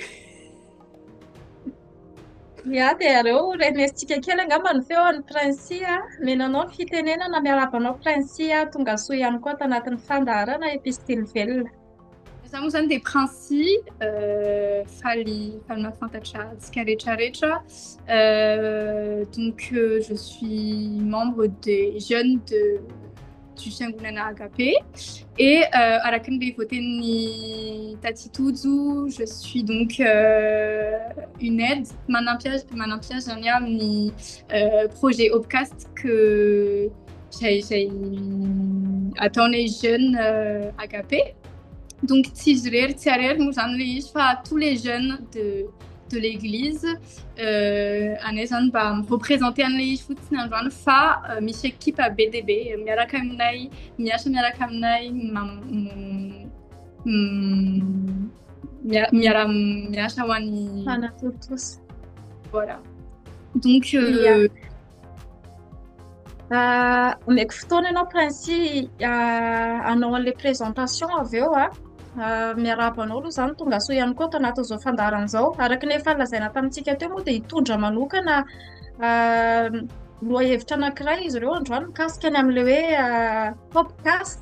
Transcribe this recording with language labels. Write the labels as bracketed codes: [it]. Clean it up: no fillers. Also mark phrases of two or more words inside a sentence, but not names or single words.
[mg] Dia ireo renesintsika kely angamba ny feon'ny Princy menanao ny fitenenana miarabanao Princy tonga soa ihany koa tanatin'ny fandaharana epistily velona. Za moa zany dia Princy faly mahafantatra antsika rehetrarehetra. [fr] Donc je suis membre des jeunes du fiangonana Agape et [mg] araka ny voten'ny [fr] Tati Tojo je suis donc une aide [mg] manampiage zany amin'ny [fr] projet Opcast que j'ai ataonay jeunes Agape. [mg] Donc tsy ariary moa zany le izy fa [fr] tous les jeunes de l'église [mg] anay zany mba mireprésenter an'ilay izy fotsiny androany fa misy ekipa be dia be miaraka aminay miasa miaraka aminay miasa ho an'ny fanatotosy. [fr] Voilà. Donc [mg] meko fotoana ianao Princy hanao an'ilay présentation avy eo miarabanao aloha izany tonga soa ihany koa tanatin'izao fandaharana izao araka ny efa lazaina tamintsika teo moa dia hitondra manokana lohahevitra anankiray izy ireo androany mikasika ny amin'ilay hoe podcast.